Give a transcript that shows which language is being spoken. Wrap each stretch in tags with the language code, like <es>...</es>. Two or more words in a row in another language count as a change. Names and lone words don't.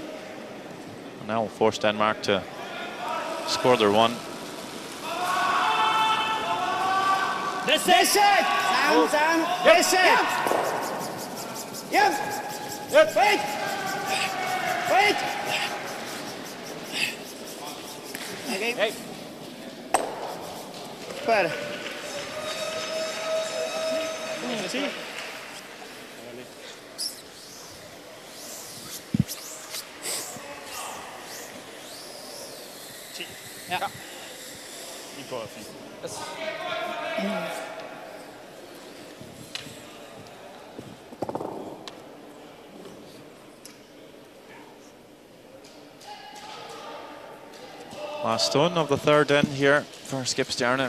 <en>And that will force Denmark to score their one. That's it. Sam. That's it. Yep. Yep. Wait. Wait. Okay. Hey. Super. Ja.</en> <da>Die går fint.</da> <en>Yes. Last stone of the third in here for Skip Stjerne.</en>